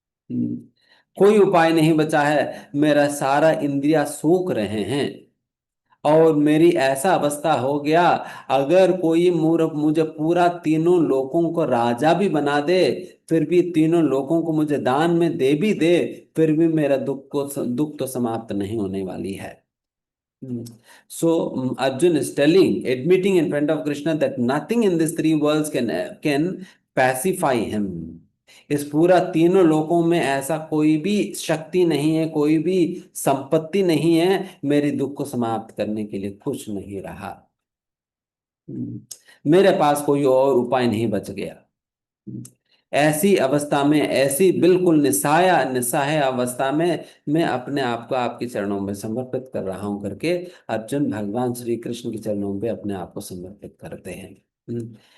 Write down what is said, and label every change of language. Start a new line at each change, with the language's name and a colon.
Hindi: हम्म, कोई उपाय नहीं बचा है, मेरा सारा इंद्रिया सूख रहे हैं और मेरी ऐसा अवस्था हो गया, अगर कोई मूर्ख मुझे पूरा तीनों लोकों को राजा भी बना दे, फिर भी तीनों लोकों को मुझे दान में दे भी दे, फिर भी मेरा दुख तो समाप्त नहीं होने वाली है।
English: So Arjun is telling, admitting in front of Krishna that nothing in these three worlds can pacify him.
Hindi: इस पूरा तीनों लोकों में ऐसा कोई भी शक्ति नहीं है, कोई भी संपत्ति नहीं है मेरे दुख को समाप्त करने के लिए, कुछ नहीं रहा। मेरे पास कोई और उपाय नहीं बच गया। ऐसी अवस्था में, ऐसी बिल्कुल निस्सहाय अवस्था में मैं अपने आप को आपके चरणों में समर्पित कर रहा हूं करके अर्जुन भगवान श्री कृष्ण के चरणों पे अपने आप को समर्पित करते हैं।